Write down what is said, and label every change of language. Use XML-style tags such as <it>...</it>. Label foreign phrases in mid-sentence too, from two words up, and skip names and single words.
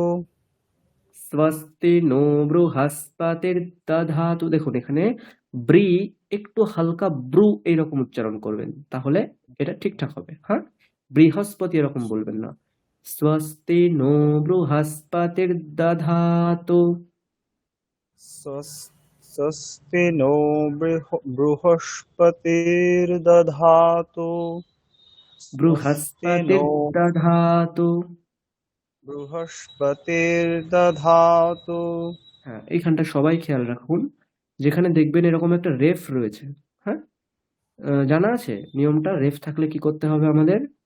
<sa>স্বস্তি নো বৃহস্পতির দধাতু,</sa> <bn>দেখুন এখানে ব্রি একটু হালকা ব্রু এইরকম উচ্চারণ করবেন, তাহলে এটা ঠিকঠাক হবে। হ্যাঁ, বৃহস্পতি এরকম বলবেন না।</bn> <sa>স্বস্তি নো বৃহস্পতির দধাতু। स्वस्ति नो बृहस्पतिर्दधातु स्वस्ति বৃহস্পতির नो দধাতু। বৃহস্পতির্দধাতু।</sa> <bn>হ্যাঁ, এইখানটা সবাই খেয়াল রাখুন, যেখানে দেখবেন এরকম একটা রেফ রয়েছে। হ্যাঁ, জানা আছে নিয়মটা? রেফ থাকলে কি করতে হবে আমাদের?</bn>